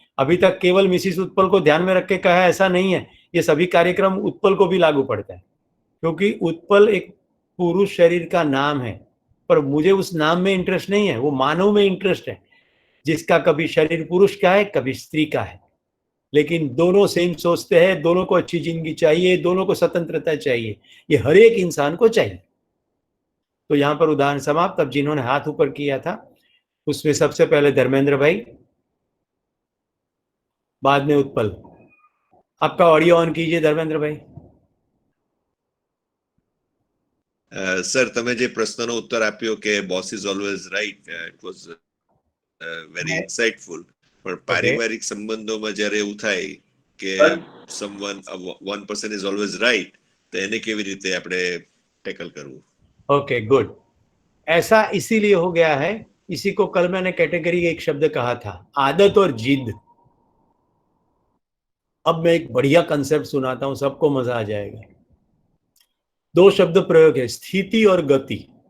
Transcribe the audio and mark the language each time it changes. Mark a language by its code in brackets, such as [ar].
[hi] अभी तक केवल मिसिस उत्पल को ध्यान में रख के कहा है, ऐसा नहीं है, ये सभी कार्यक्रम उत्पल को भी लागू पड़ता है, क्योंकि उत्पल एक पुरुष शरीर का नाम है, पर मुझे उस नाम में इंटरेस्ट नहीं है, वो मानव में इंटरेस्ट है, जिसका कभी शरीर पुरुष का है कभी स्त्री का है, लेकिन दोनों सेम सोचते हैं, दोनों को अच्छी जिंदगी चाहिए, दोनों को स्वतंत्रता चाहिए, ये हर एक इंसान को चाहिए। तो यहां पर उदाहरण समाप्त। अब जिन्होंने हाथ ऊपर किया था उसमें सबसे पहले धर्मेंद्र भाई, बाद में उत्पल। आपका ऑडियो ऑन कीजिए धर्मेंद्र भाई। [gu] સર તમે જે પ્રશ્નનો ઉત્તર આપ્યો કે [en] boss is always right, it was very insightful, [gu] પણ પારિવારિક સંબંધોમાં જ્યારે એવું થાય કે [en] someone one person is always right, [gu] તો એને કેવી રીતે આપણે ટેકલ કરવું? [en] Okay good. [hi] ऐसा इसीलिए हो गया है, इसी को कल मैंने कैटेगरी एक शब्द कहा था, आदत और जिद। अब मैं एक बढ़िया कंसेप्ट सुनाता हूं, सबको मजा आ जाएगा। 2 शब्द प्रयोग है, स्थिति और गति।